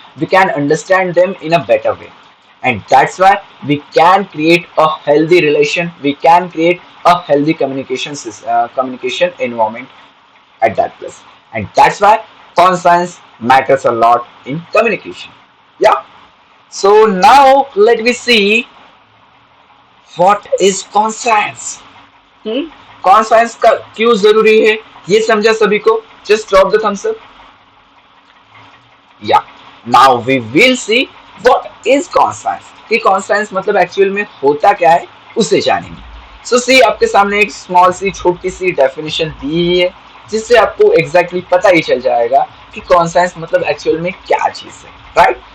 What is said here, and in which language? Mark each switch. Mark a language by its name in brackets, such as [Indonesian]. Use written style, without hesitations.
[English] We can understand them in a better way, and that's why we can create a healthy relation, we can create a healthy communication environment at that place, and that's why conscience matters a lot in communication. Yeah, so now let me see what is conscience. [Hindi] conscience का क्यों जरूरी है, ये समझा सभी को? [English] just drop the thumbs up. Yeah, now we will see what is conscience, [Hindi] कि conscience मतलब एक्चुअल में होता क्या है, उसे जानेंगे। सो सी, आपके सामने एक स्मॉल सी छोटी सी डेफिनेशन दी है, जिससे आपको एग्जैक्टली पता ही चल जाएगा कि कॉन्साइंस मतलब एक्चुअल में क्या चीज है, राइट?